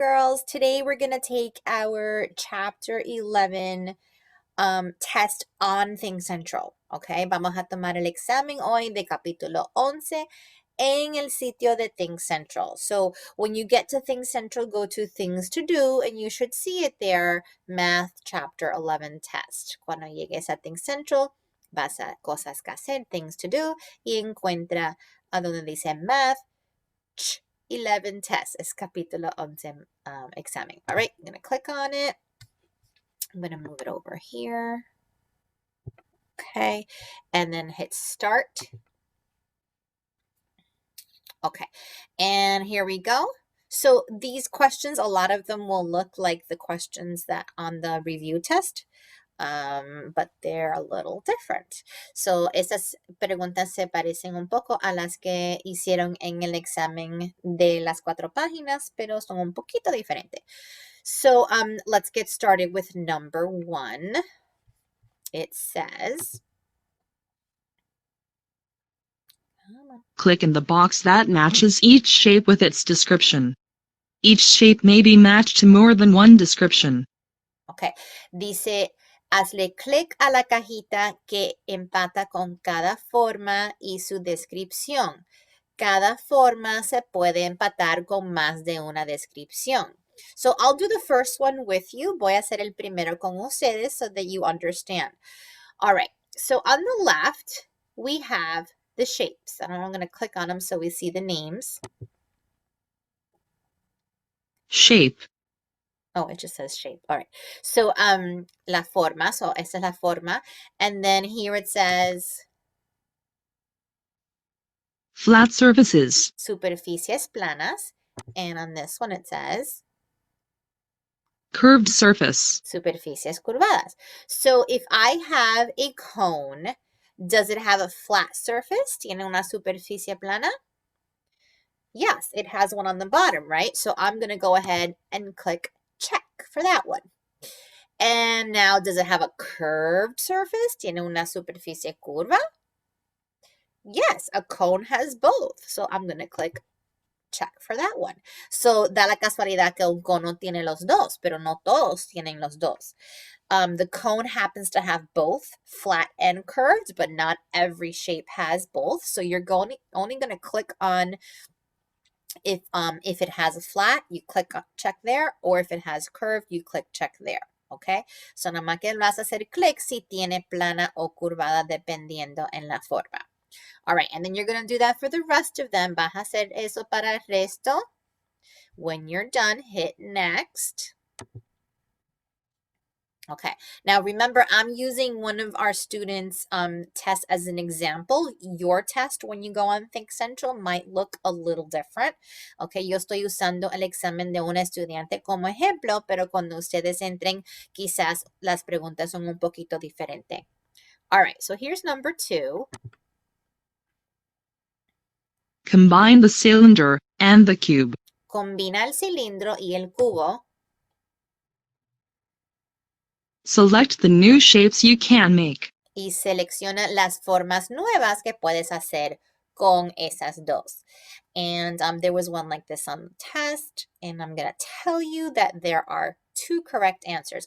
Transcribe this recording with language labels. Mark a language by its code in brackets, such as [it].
[en] Girls, today we're going to take our chapter 11 test on Think Central, okay? [es] Vamos a tomar el examen hoy de capítulo 11 en el sitio de Think Central. [en] So when you get to Think Central, go to Things to Do and you should see it there, Math Chapter 11 Test. [es] Cuando llegues a Think Central, vas a Cosas que hacer, Things to Do, y encuentra a donde dice Math 11 test. Es capítulo 11 examen. [en] All right, I'm going to click on it. I'm going to move it over here. Okay, and then hit start. Okay, and here we go. So these questions, a lot of them will look like the questions that on the review test. But they're a little different. [es] So, estas preguntas se parecen un poco a las que hicieron en el examen de las 4 páginas, pero son un poquito diferentes. [en] So, let's get started with number 1. It says, click in the box that matches each shape with its description. Each shape may be matched to more than one description. [es] Okay, dice, hazle clic a la cajita que empata con cada forma y su descripción. Cada forma se puede empatar con más de una descripción. [en] So I'll do the first one with you. [es] Voy a hacer el primero con ustedes [en] so that you understand. All right, so on the left, we have the shapes. And I'm going to click on them so we see the names. Shape. Oh, it just says shape. All right. So, [es] la forma. [en] So, [es] esta es la forma. [en] And then here it says flat surfaces. [es] Superficies planas. [en] And on this one it says curved surface. [es] Superficies curvadas. [en] So, if I have a cone, does it have a flat surface? [es] ¿Tiene una superficie plana? [en] Yes, it has one on the bottom, right? So, I'm going to go ahead and click check for that one. And now, does it have a curved surface? [es] ¿Tiene una superficie curva? [en] Yes, a cone has both. So I'm going to click check for that one. [es] So da la casualidad que un cono tiene los dos, pero no todos tienen los dos. [en] The cone happens to have both flat and curved, but not every shape has both. So you're only going to click on if it has a flat, you click check there, or if it has curved, you click check there. [es] Okay, so nada más que vas a hacer clic si tiene plana o curvada dependiendo en la forma. [en] All right, and then you're going to do that for the rest of them. [es] Vas a hacer eso para el resto. [en] When you're done, hit next. Okay, now remember, I'm using one of our students' tests as an example. Your test when you go on Think Central might look a little different. [es] Okay, yo estoy usando el examen de un estudiante como ejemplo, pero cuando ustedes entren, quizás las preguntas son un poquito diferentes. [en] All right, so here's number 2. Combine the cylinder and the cube. [es] Combina el cilindro y el cubo. [en] Select the new shapes you can make. [es] Y selecciona las formas nuevas que puedes hacer con esas dos. [en] And there was one like this on the test, and I'm going to tell you that there are 2 correct answers.